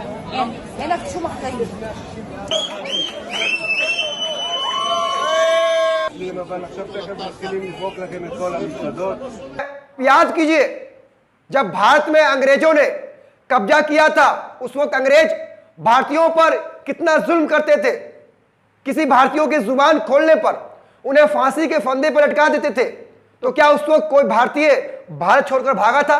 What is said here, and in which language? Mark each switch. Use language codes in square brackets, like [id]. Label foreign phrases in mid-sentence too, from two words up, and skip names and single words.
[he] אין לך שום אחריות. אבל עכשיו תכף מתחילים לזרוק לכם את כל המסעדות. [hi] याद कीजिए, जब भारत में अंग्रेजों ने कब्जा किया था, उस वक्त अंग्रेज भारतीयों पर कितना जुल्म करते थे। किसी भारतीयों की जुबान खोलने पर उन्हें फांसी के फंदे पर लटका देते थे। तो क्या उस वक्त कोई भारतीय भारत छोड़कर भागा था?